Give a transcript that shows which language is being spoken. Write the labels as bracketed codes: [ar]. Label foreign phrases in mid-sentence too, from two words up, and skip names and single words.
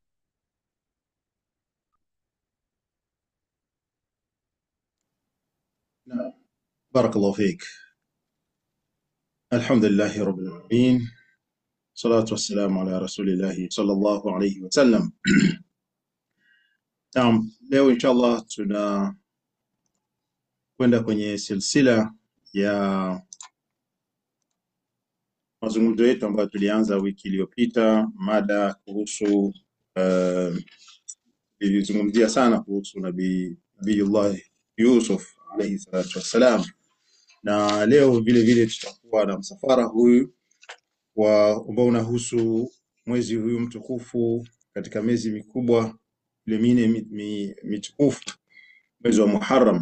[ar] نعم. بارك الله فيك. الحمد لله رب العالمين، صلاة والسلام على رسول الله صلى الله عليه wasallam. [sw] Naam, leo inshallah tunakwenda kwenye silsila ya mazungumzo yetu ambayo tulianza wiki iliyopita, mada kuhusu ilizungumzia sana kuhusu Nabiyullah Yusuf [ar] عليه الصلاة والسلام, [sw] na leo vile vile tutakuwa na msafara huyu ambao unahusu mwezi huyu mtukufu katika miezi mikubwa ile mine mitukufu, mwezi wa Muharram.